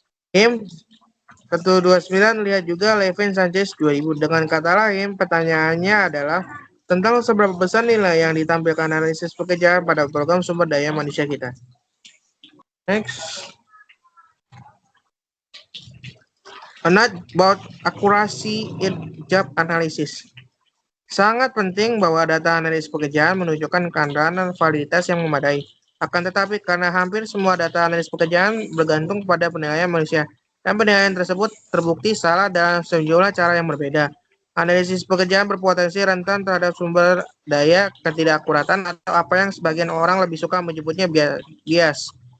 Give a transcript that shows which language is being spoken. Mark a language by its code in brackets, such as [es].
[id] HIM 129 lihat juga Levin Sanchez 2000. Dengan kata lain, pertanyaannya adalah tentang seberapa besar nilai yang ditampilkan analisis pekerjaan pada program sumber daya manusia kita. [en] Next. A note about accuracy in job analysis. [id] Sangat penting bahwa data analisis pekerjaan menunjukkan keandaan validitas yang memadai. Akan tetapi karena hampir semua data analisis pekerjaan bergantung pada penilaian manusia, dan penilaian tersebut terbukti salah dalam sejumlah cara yang berbeda. Analisis pekerjaan berpotensi rentan terhadap sumber daya ketidakakuratan atau apa yang sebagian orang lebih suka menyebutnya bias.